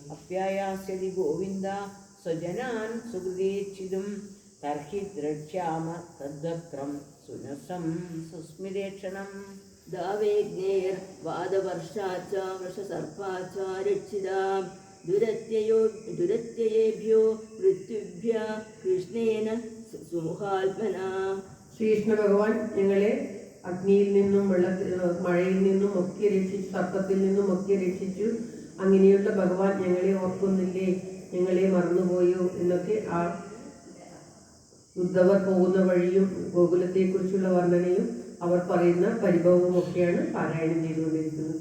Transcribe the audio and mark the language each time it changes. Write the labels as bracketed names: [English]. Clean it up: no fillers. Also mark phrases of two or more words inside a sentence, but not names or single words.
[Sanskrit] अप्यायास्यति गोविन्द स्वजनान् सुहृदेच्छिदुं तर्हि द्रक्ष्याम तद्वक्त्रं सुनसं सुस्मिरेक्षणम्। दावेज्ञैर्वादवर्षाच्च वृषसर्पाच्च रक्षिता दुरत्ययेभ्यो मृत्युभ्यः कृष्णेन സുമുഖാത്മനാ. [Malayalam] ശ്രീകൃഷ്ണ ഭഗവാൻ ഞങ്ങളെ അഗ്നിയിൽ നിന്നും മഴയിൽ നിന്നും ഒക്കെ രക്ഷിച്ചു, സർപ്പത്തിൽ നിന്നും ഒക്കെ രക്ഷിച്ചു. അങ്ങനെയുള്ള ഭഗവാൻ ഞങ്ങളെ ഓർക്കുന്നില്ലേ, ഞങ്ങളെ മറന്നുപോയോ എന്നൊക്കെ ആ ഉദ്ധവർ പോകുന്ന വഴിയും ഗോകുലത്തെക്കുറിച്ചുള്ള വർണ്ണനയും അവർ പറയുന്ന പരിഭവവും ഒക്കെയാണ് പാരായണം ചെയ്തുകൊണ്ടിരിക്കുന്നത്.